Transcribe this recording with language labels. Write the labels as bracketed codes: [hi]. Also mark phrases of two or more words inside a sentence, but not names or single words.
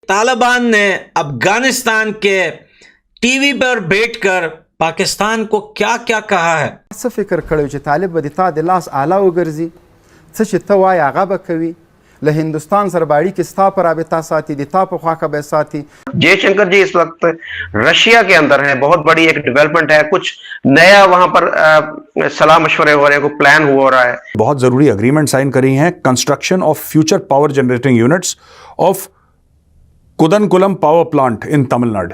[hi] तालिबान ने अफगानिस्तान के टीवी पर बैठकर पाकिस्तान को क्या क्या कहा है। [ps] څه فکر کړی چې طالب به د تا د لاس آله وګرځي، څه چې ته وایې هغه به کوي، له هندوستان سره به اړیکې ستا په رابطه ساتي، د تا په خواکه به ساتي। [hi] जयशंकर जी इस वक्त रशिया के अंदर हैं, बहुत बड़ी एक डेवलपमेंट है, कुछ नया वहां पर सलाह मशवरे हो रहे हैं, कोई प्लान हो रहा है। बहुत जरूरी [en] agreement sign [hi] करी हैं, [en] construction of future power generating units of Kudankulam power plant in Tamil Nadu.